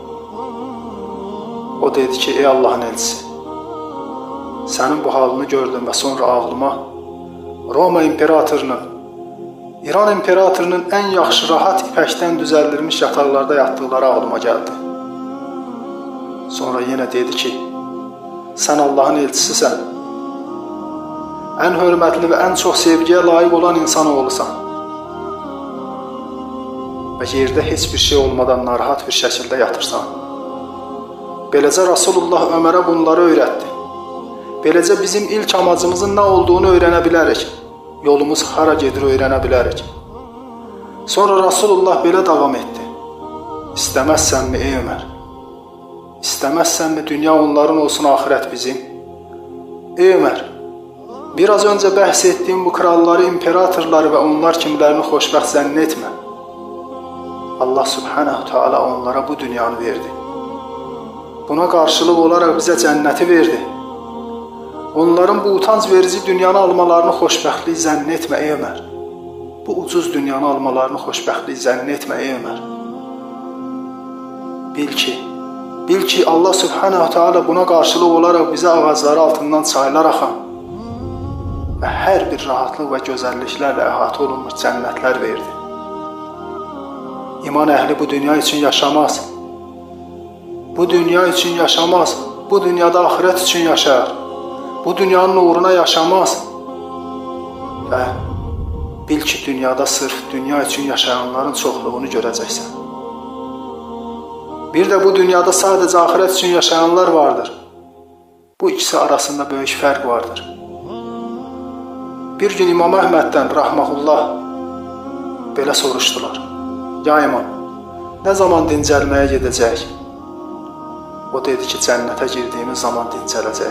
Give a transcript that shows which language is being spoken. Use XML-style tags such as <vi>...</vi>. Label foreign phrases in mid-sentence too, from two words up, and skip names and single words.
<tr>O dedi ki, "Ey Allah'ın elçisi, senin bu halini gördüm ve sonra ağlıma Roma imperatorunun, İran imperatorunun en</tr> <az>yaxşı rahat ipəkdən düzəldilmiş</az> <tr>yataqlarda yattıkları ağlıma geldi." Sonra yine dedi ki, "Sen Allah'ın elçisisən, en hörmətli ve en çok sevgiye layık olan insan oğlusan ve yerde hiçbir şey olmadan narahat bir şekilde yatırsan."</tr> <az>Beləcə Rasulullah Ömərə bunları öyrətdi. Beləcə bizim ilk amacımızın nə olduğunu öyrənə bilərik. Yolumuz hara gedir öyrənə bilərik. Sonra Rasulullah belə davam etdi. "İstəməzsənmi ey Ömər? İstəməzsənmi dünya onların olsun, ahirət bizim? Ey Ömər,</az> <tr>biraz önce</tr> <az>bəhs etdiyim bu kralları, imperatorları ve onlar kimlərini xoşbəxt zənn etmə. Allah Subhanahu Teala onlara bu dünyanı verdi.</az> <tr>Buna karşılık olarak bize cenneti verdi.</tr> <az>Onların bu utanç verici dünyanı almalarını xoşbəxtlik zənn etmə ey Ömər. Bu ucuz dünyanı almalarını xoşbəxtlik zənn etmə ey Ömər.</az> <tr>Bil ki Allah Subhanahu Teala buna karşılık olarak bize ağacları altından çaylar axan ve her bir</tr> <az>rahatlıq ve gözəlliklərlə əhatə olunmuş cənnətlər verdi.</az> <tr>İman əhli bu dünya için yaşamaz. Bu dünya için yaşamaz. Bu dünyada ahiret için yaşar. Bu dünyanın uğruna yaşamaz. Ve bil ki dünyada sırf dünya için yaşayanların</tr> <az>çoxluğunu görəcəksən.</az> <tr>Bir de bu dünyada sadece ahiret için yaşayanlar vardır.</tr> <az>Bu ikisi arasında böyük fərq vardır. Bir gün İmam Əhməddən rahmehullah belə soruşdular. "Ya İmam, ne zaman dincəlməyə gedəcək?" O dedi ki, cənnətə girdiğimiz zaman dincələcək.</az>